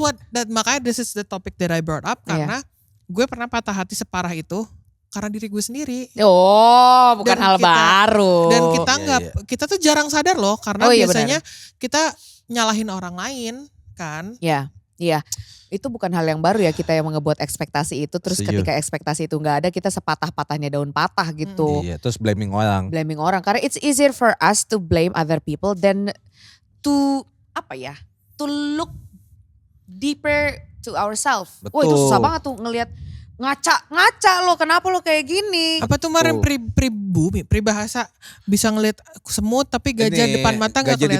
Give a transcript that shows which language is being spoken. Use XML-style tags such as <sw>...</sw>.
<id>Dan makanya this is the topic that I brought up karena gue pernah patah hati separah itu karena diri gue sendiri. Oh, bukan hal baru. Dan kita tuh jarang sadar loh karena biasanya benar. kita nyalahin orang lain kan. Iya. Itu bukan hal yang baru ya, kita yang ngebuat ekspektasi itu. Terus ketika ekspektasi itu gak ada, kita sepatah-patahnya daun patah gitu. Iya, terus blaming orang.</id> <en>Karena it's easier for us to blame other people than to look deeper to ourselves.</en> <id>Wah itu susah banget tuh ngelihat ngaca lo, kenapa lo kayak gini? Apa tuh kemarin peribahasa bisa ngelihat semut tapi gajah depan mata gak kelihatan.</id>